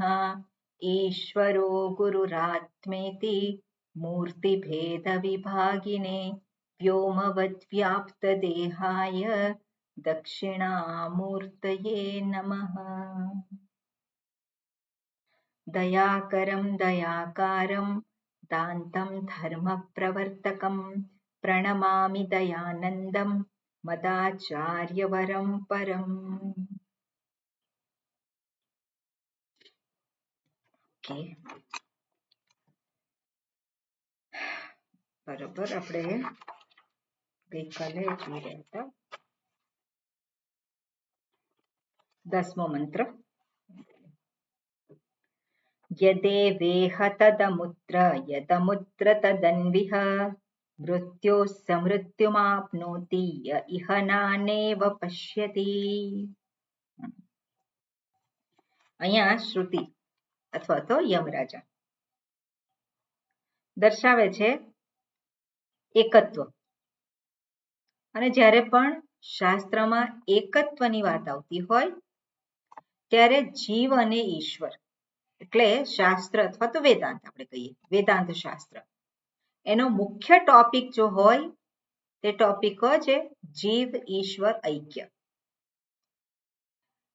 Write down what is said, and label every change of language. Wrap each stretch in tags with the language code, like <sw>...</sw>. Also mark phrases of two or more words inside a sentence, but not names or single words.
<sa>ईश्वरो गुरुरात्मेति मूर्तिभेदविभागिने व्योमवद्व्याप्तदेहाय दक्षिणामूर्तये नमः। दयाकरं दयाकारं दान्तं धर्मप्रवर्तकं प्रणमामि दयानन्दं मदाचार्यवरं परम्।</sa> <gu>ઓકે, બરોબર. આપણે ગઈકાલે જોઈ રહ્યા હતા 10મો મંત્ર.</gu> <sa>यदेवेह तदमुत्र यदमुत्र तदन्विह मृत्योः समृत्युमाप्नोति य इह नानेव पश्यति.</sa> <gu>અહીંયા શ્રુતિ અથવા તો યમરાજા દર્શાવે છે એકત્વ, અને જ્યારે પણ શાસ્ત્રમાં એકત્વની વાત આવતી હોય ત્યારે જીવ અને ઈશ્વર એટલે શાસ્ત્ર અથવા તો વેદાંત આપણે કહીએ, વેદાંત શાસ્ત્ર, એનો મુખ્ય ટોપિક જો હોય તે ટોપિક હોય છે જીવ ઈશ્વર ઐક્ય.</gu>